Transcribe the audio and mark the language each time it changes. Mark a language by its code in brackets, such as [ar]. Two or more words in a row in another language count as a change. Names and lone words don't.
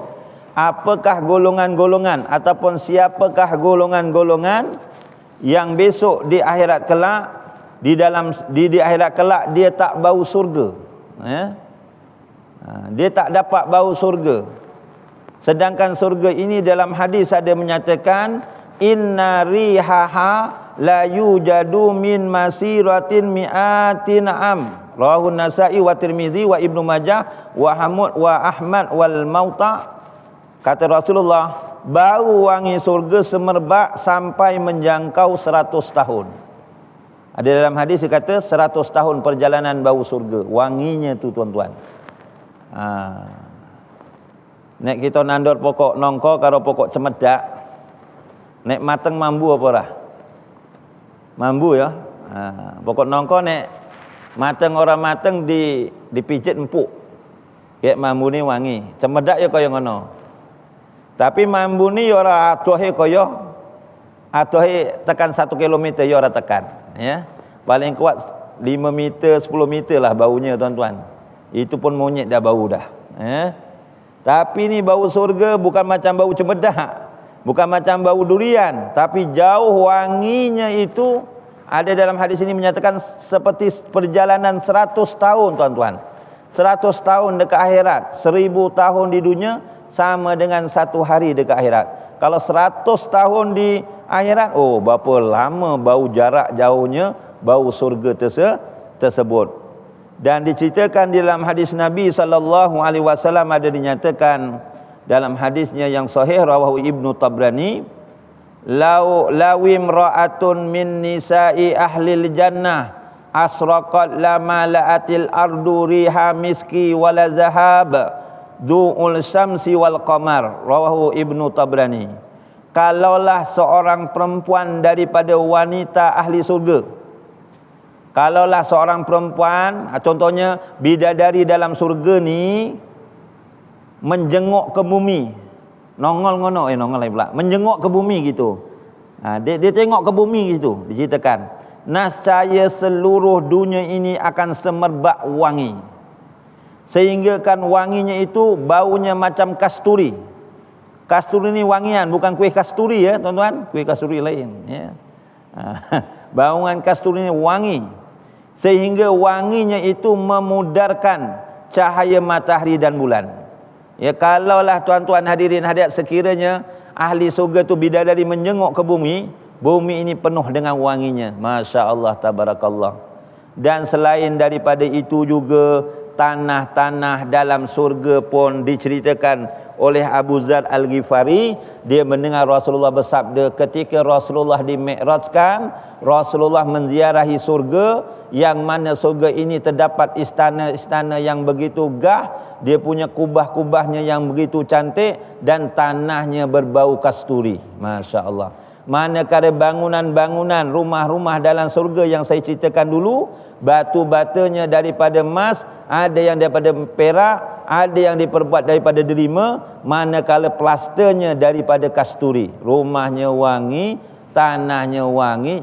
[ms] Apakah golongan-golongan ataupun siapakah golongan-golongan yang besok di akhirat kelak, di akhirat kelak dia tak bau surga, ya? Dia tak dapat bau surga. Sedangkan surga ini dalam hadis ada menyatakan, [ar] إن ريحها ليوجد من مسيرة مائة عام. رواه النسائي و الترمذي و ابن ماجه و أحمد والموطأ. [ms] Kata Rasulullah, bau wangi surga semerbak sampai menjangkau 100 tahun. Ada dalam hadis dia kata 100 tahun perjalanan bau surga, wanginya tu tuan-tuan. [jv] Nek kita nandur pokok nongko karo pokok cemedak, nek mateng mambu apa dah? Mambu ya. Pokok nongko nek mateng orang mateng dipijit empuk. Kayak mambu ni wangi. Cemedak ya kaya ngono. Tapi mambu ni ora atuhe kaya atuhe tekan 1 kilometer ya ora tekan, ya. [ms] Paling kuat 5 meter 10 meter lah baunya tuan-tuan. Itu pun monyet dah bau dah, ya. Tapi ni bau surga bukan macam bau cemedak, bukan macam bau durian, tapi jauh wanginya itu. Ada dalam hadis ini menyatakan seperti perjalanan 100 tahun tuan-tuan. 100 tahun dekat akhirat, 1000 tahun di dunia sama dengan 1 hari dekat akhirat. Kalau 100 tahun di akhirat, oh berapa lama bau jarak jauhnya bau surga tersebut. Dan diceritakan di dalam hadis Nabi SAW ada dinyatakan dalam hadisnya yang sahih [ar] رواه ابن الطبراني، لو امرأة من نساء أهل الجنة أشرقت لملأت الأرض ريح مسك ولأذهبت ضوء الشمس والقمر. رواه ابن الطبراني. [ms] Kalaulah seorang perempuan daripada wanita ahli surga, kalaulah seorang perempuan, contohnya bidadari dalam surga ni, menjenguk ke bumi. [jv] Nongol ngono nongol [ms] lain pula. Menjenguk ke bumi gitu. Dia tengok ke bumi gitu, diceritakan. Nascaya seluruh dunia ini akan semerbak wangi. Sehingga kan wanginya itu baunya macam kasturi. Kasturi ni wangian, bukan kuih kasturi ya, tuan-tuan. Kuih kasturi lain ya. Bauan kasturi ni wangi. Sehingga wanginya itu memudarkan cahaya matahari dan bulan. Ya, kalaulah tuan-tuan hadirin hadirat sekiranya ahli surga tu bidadari menjenguk ke bumi, bumi ini penuh dengan wanginya. [ar] ما شاء الله تبارك الله. [ms] Dan selain daripada itu juga tanah-tanah dalam surga pun diceritakan oleh Abu Dzar Al-Ghifari. Dia mendengar Rasulullah bersabda ketika Rasulullah dimi'rajkan, Rasulullah menziarahi surga, yang mana surga ini terdapat istana-istana yang begitu gah, dia punya kubah-kubahnya yang begitu cantik, dan tanahnya berbau kasturi. [ar] ما شاء الله. [ms] Manakala bangunan-bangunan rumah-rumah dalam surga yang saya ceritakan dulu, batu-batanya daripada emas, ada yang daripada perak, ada yang diperbuat daripada delima, manakala plasternya daripada kasturi. Rumahnya wangi, tanahnya wangi.